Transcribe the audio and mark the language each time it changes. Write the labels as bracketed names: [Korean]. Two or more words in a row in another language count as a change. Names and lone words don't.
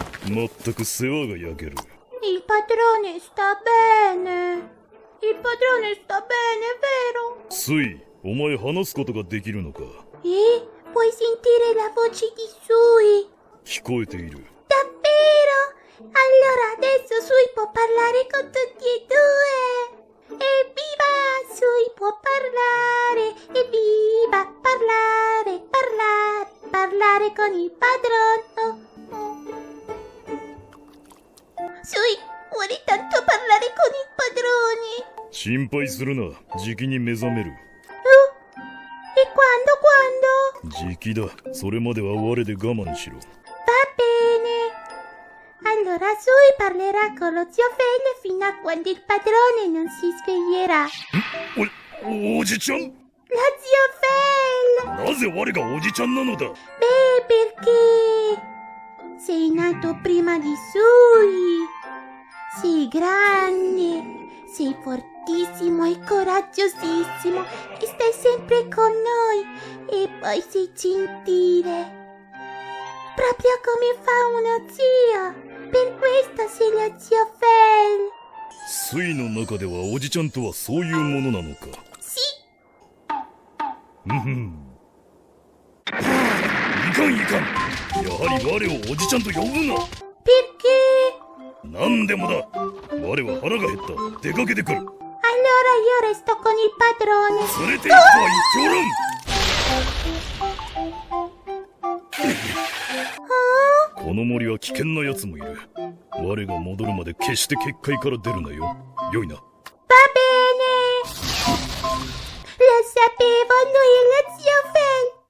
[Japanese] 全く世話が焼ける。 [Italian] Il padrone sta bene. Il padrone sta bene, vero? [Japanese] スイ、お前話すことができるのか？ [Italian] Puoi sentire la voce di Sui? [Japanese] 聞こえている。 [Italian] Davvero? Allora adesso Sui può parlare con tutti e due. Evviva! Sui può parlare. Evviva! Parlare con il padrone. Sui, vuole tanto parlare con il padrone. [Japanese] 心配するな。じきに目覚める。 [Italian] E quando? [Japanese] じきだ。それまでは我で我慢しろ。 [Italian] Va bene. Allora Sui parlerà con lo zio Fel fino a quando il padrone non si sveglierà. [Japanese] おじちゃん？ [Italian] Lo zio Fel! [Japanese] なぜ我がおじちゃんなのだ？ [Italian] Perché sei nato prima di Sui. Sei grande, sei fortissimo e coraggiosissimo e stai sempre con noi e poi sei gentile. Proprio come fa uno zio. Per questo sei lo zio Fel. [Japanese] スイの中ではおじちゃんとはそういうものなのか。 [Italian] Sì. [Japanese] いかん。やはり我をおじちゃんと呼ぶな。 [Italian] Perché? [Japanese] なんでもだ。我は腹が減った。出かけてくる。 [Italian] Allora io resto con il padrone. [Japanese] 連れて行くとは言っておらん。この森は危険な奴もいる。我が戻るまで決して結界から出るなよ。よいな。 [Italian] Va bene. Lo sapevo, lui è lo zio Fel.